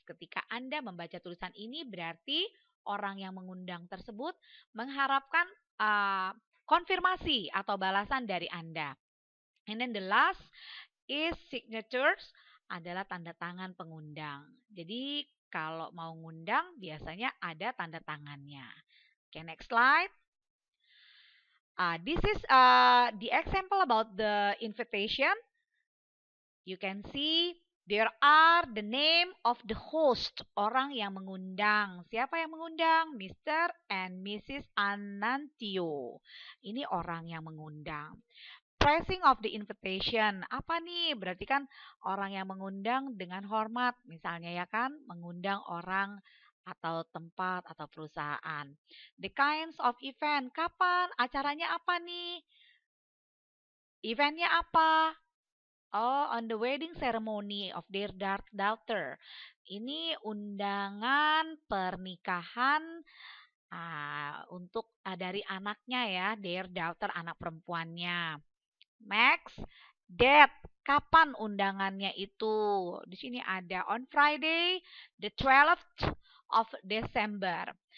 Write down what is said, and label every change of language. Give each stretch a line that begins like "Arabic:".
Indonesian: Ketika Anda membaca tulisan ini berarti orang yang mengundang tersebut mengharapkan konfirmasi atau balasan dari Anda.
English: And then the last is signatures,
Indonesian: adalah tanda tangan pengundang. Jadi kalau mau ngundang biasanya ada tanda tangannya.
English: Okay, next slide. This is the example about the invitation. You can see there are the name of the host,
Indonesian: orang yang mengundang. Siapa yang mengundang? Mr. and Mrs. Anantio. Ini orang yang mengundang.
English: Pressing of the invitation.
Indonesian: Apa nih? Berarti kan orang yang mengundang dengan hormat. Misalnya ya kan, mengundang orang atau tempat atau perusahaan.
English: The kinds of event.
Indonesian: Kapan? Acaranya apa nih? Eventnya apa?
English: Oh, on the wedding ceremony of their daughter.
Indonesian: Ini undangan pernikahan untuk dari anaknya ya,
English: their daughter,
Indonesian: anak perempuannya.
English: Next, date.
Indonesian: kapan undangannya itu. Di sini ada
English: on Friday, the 12th of December.